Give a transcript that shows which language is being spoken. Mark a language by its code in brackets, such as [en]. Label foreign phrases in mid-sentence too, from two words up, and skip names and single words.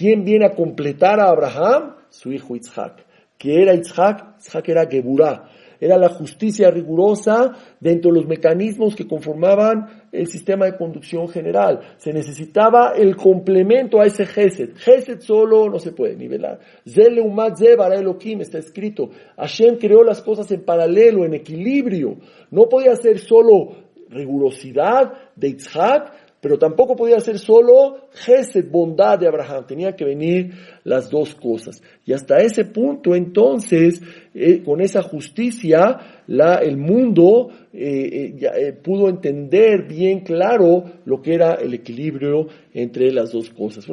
[es] ¿Quién viene a completar a Abraham? Su hijo Yitzhak. ¿Qué era Yitzhak? Yitzhak era Geburah. Era la justicia rigurosa dentro de los mecanismos que conformaban el sistema de conducción general. Se necesitaba el complemento a ese Gesed. Gesed solo no se puede nivelar. [he] זה לעומת זה ברא אלהים, [es] está escrito. Hashem creó las cosas en paralelo, en equilibrio. No podía ser solo rigurosidad de Yitzhak, pero tampoco podía ser solo Gesed, bondad de Abraham. Tenía que venir las dos cosas. Y hasta ese punto, entonces, con esa justicia, el mundo pudo entender bien claro lo que era el equilibrio entre las dos cosas.